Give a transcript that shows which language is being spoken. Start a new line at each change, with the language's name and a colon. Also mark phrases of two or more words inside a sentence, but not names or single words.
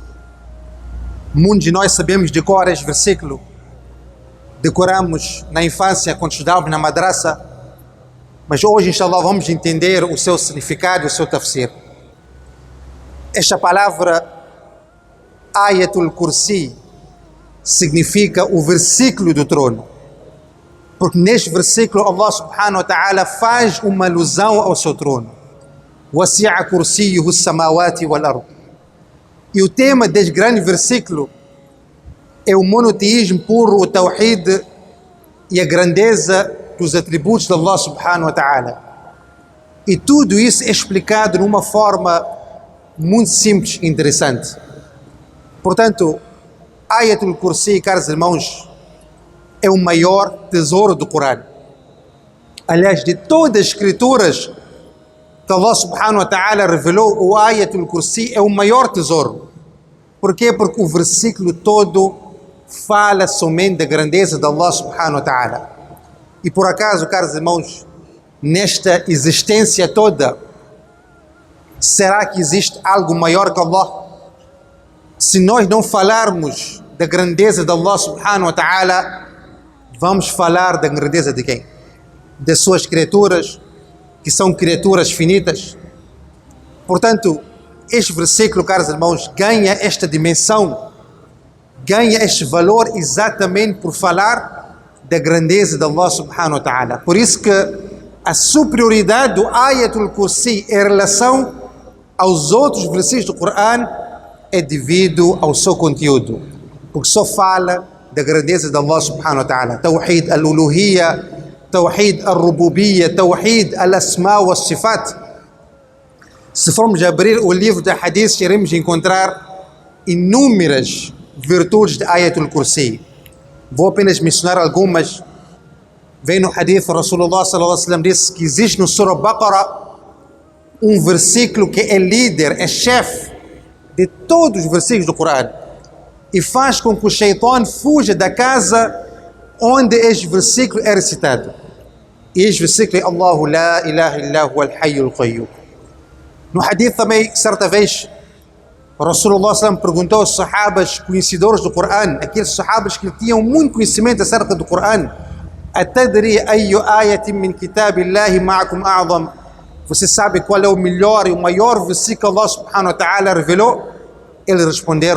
Portuguese: Muitos de nós sabemos de cor este versículo, decoramos na infância quando estudávamos na madraça, mas hoje, inshallah, vamos entender o seu significado e o seu tafsir. Esta palavra Ayatul Kursi significa o versículo do trono, porque neste versículo
Arabic: الله سبحانه وتعالى
Portuguese: faz uma alusão ao seu trono.
Arabic: وسع كرسيه السماوات والأرض.
Portuguese: E o tema deste grande versículo é o monoteísmo puro, o tawhid e a grandeza dos atributos de
Arabic: الله سبحانه وتعالى.
Portuguese: E tudo isso é explicado de uma forma muito simples e interessante. Portanto, Ayatul Kursi, caros irmãos, é o maior tesouro do Coran. Aliás, de todas as escrituras que
Arabic: الله سبحانه وتعالى
Portuguese: revelou, o Ayatul Kursi é o maior tesouro. Por quê? Porque o versículo todo fala somente da grandeza de
Arabic: الله سبحانه وتعالى.
Portuguese: E por acaso, caros irmãos, nesta existência toda, será que existe algo maior que Allah? Se nós não falarmos da grandeza de
Arabic: الله سبحانه وتعالى,
Portuguese: vamos falar da grandeza de quem? Das suas criaturas, que são criaturas finitas. Portanto, este versículo, caros irmãos, ganha esta dimensão, ganha este valor exatamente por falar da grandeza de
Arabic: الله سبحانه وتعالى.
Portuguese: Por isso que a superioridade do Ayatul Kursi em relação aos outros versículos do Coran é devido ao seu conteúdo, porque só fala da grandeza de
Arabic: الله سبحانه وتعالى. توحيد الألوهية، توحيد الربوبية، توحيد الأسماء والصفات.
Portuguese: Se formos abrir o livro de hadith, iremos encontrar inúmeras virtudes de Ayatul Kursi. Vou apenas mencionar algumas. Vem no hadith, o Rasulullah
Arabic: صلى الله عليه وسلم
Portuguese: disse que existe no Surah Baqarah um versículo que é líder, é chefe de todos os versículos do Coran e faz com que o Shaitan fuja da casa onde este versículo é recitado. E este versículo é
Arabic: الله لا إله إلا هو الحي القيوم.
Portuguese: No hadith também, certa vez, o Rasulullah sallallahu perguntou aos sahabas conhecedores do Coran, aqueles sahabas que tinham muito conhecimento acerca do Coran:
Arabic: أتدري أي آية من كتاب الله معكم أعظم?
Portuguese: Você sabe qual é o melhor e o maior versículo que
Arabic: الله سبحانه وتعالى
Portuguese: revelou?